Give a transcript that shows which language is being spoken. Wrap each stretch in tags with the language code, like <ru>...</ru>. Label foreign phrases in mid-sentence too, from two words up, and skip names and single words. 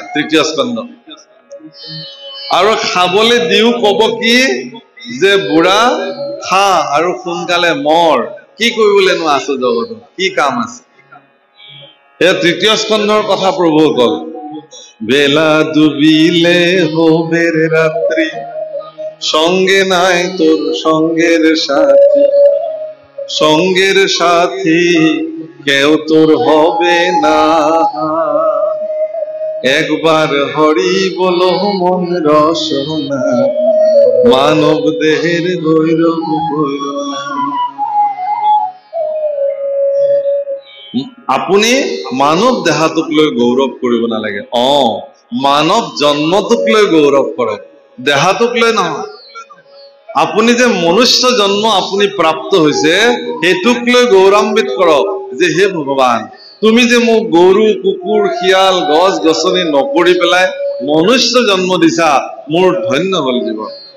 <as>তৃতীয় স্কন্ধ আৰু খাবলৈ দিও কব কি যে বুঢ়া খা আৰু সোনকালে মৰ কি কৰিবলৈনো আছো জগতত কি কাম আছে এয়া তৃতীয় স্কন্ধৰ কথা প্ৰভুসকল</as> <bn>বেলা ডুবিলে হবে রে রাত্রি সঙ্গে নাই তোর সঙ্গের সাথী সঙ্গের সাথী কেউ তোর হবে না একবার হরি বলো মন রসনা মানব দেহের গৈরব গৈরনা</bn> <as>আপুনি মানৱ দেহাটোক লৈ গৌৰৱ কৰিব নালাগে মানৱ জন্মটোক লৈ গৌৰৱ কৰক দেহাটোক লৈ নহয় আপুনি যে মনুষ্য জন্ম আপুনি প্ৰাপ্ত হৈছে সেইটোক লৈ গৌৰৱান্বিত কৰক যে হে ভগৱান তুমি যে মোক গৰু কুকুৰ শিয়াল গছ গছনি নকৰি পেলাই মনুষ্য জন্ম দিছা মোৰ ধন্য হল জীৱন</as>